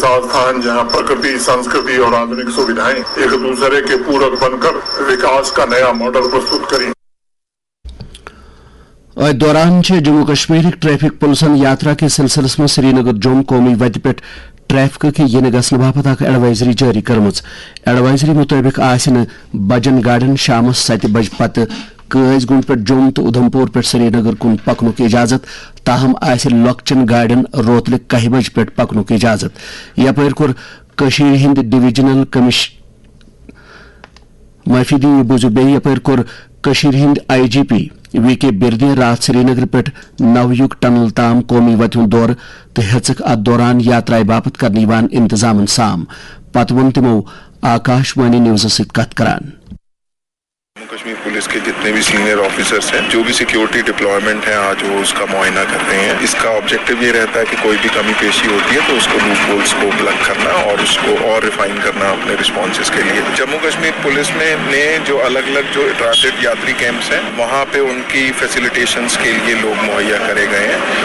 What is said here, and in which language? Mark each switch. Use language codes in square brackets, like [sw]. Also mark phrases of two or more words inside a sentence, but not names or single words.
[hi] ऐसा स्थान जहाँ प्रकृति, संस्कृति और आधुनिक सुविधाएं एक दूसरे के पूरक बनकर विकास का नया मॉडल प्रस्तुत करें। [ks] दौरान जम्मू कश्मीर ट्रैफिक पुलिसन यात्रा के सिलसिलस में श्रीनगर जोम कौमी वत पे ट्रैफिक के इन गसन बापत एडवाइजरी जारी कर्म। एडवाइजरी मुताबिक बजन गाड़ियों शाम 7 बज पत कज़गुंड पे जोम तो उधमपुर पे श्रीनगर कुन पकन की इजाजत, ताहम लॉकचन गाड़ियों रोतल 1 बज पे पकन की इजाजत। यपर कोर हिंद डिविजनल माफी दी बूझू बे यपर कोर हिंद IGP VK बिरदे रात श्रीनगर पे नवयुग टनल ताम कौमी वत दौर तो हेचक अत दौरान यात्रा बापत कर इंतजाम साम पत वोन तिमो आकाशवाणी न्यूज सत कथ करान। [hi] कश्मीर पुलिस के जितने भी सीनियर ऑफिसर्स हैं, जो भी सिक्योरिटी डिप्लॉयमेंट है आज वो उसका मुआयना कर रहे हैं। इसका ऑब्जेक्टिव ये रहता है कि कोई भी कमी पेशी होती है तो उसको [en] loop holes [hi] को प्लग करना और उसको और रिफाइन करना अपने रिस्पॉन्सेज के लिए। जम्मू कश्मीर पुलिस ने जो अलग अलग जो ट्रांजिट यात्री कैंप्स हैं वहाँ पे उनकी फैसिलिटेशंस के लिए लोग मुहैया करे गए हैं।